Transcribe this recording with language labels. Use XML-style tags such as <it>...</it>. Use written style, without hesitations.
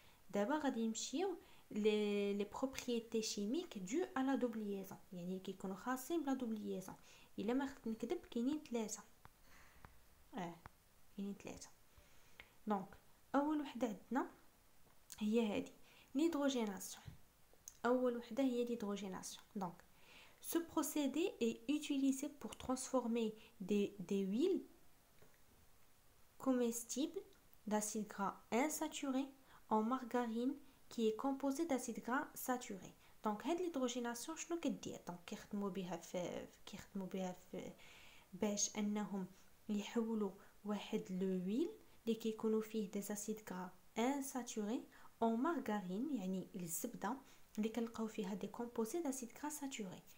<ar>دابا غادي نمشيو لي بروبريتي شيميك دو على دوبليزون، يعني كيكونوا خاصين بلا دوبليزون. الا ما خفت نكذب كاينين 3 كاينين 3. دونك اول وحده عندنا هي هذه l'hydrogénation. اول وحده هي l'hydrogénation.</ar> <fr>Donc ce procédé est utilisé pour transformer des huiles comestibles d'acide gras insaturé en margarine qui est composée d'acide gras saturé.</fr> <ar>Donc هاد l'hydrogénation شنو كدير؟ دونك كيخدموا بها في باش انهم يحولوا واحد لويل اللي كيكونوا فيه دي اسيد غرا انساتوري او مارغارين، يعني الزبده اللي كنلقاو فيها دي كومبوزي داسيد غرا ساتوري.</ar>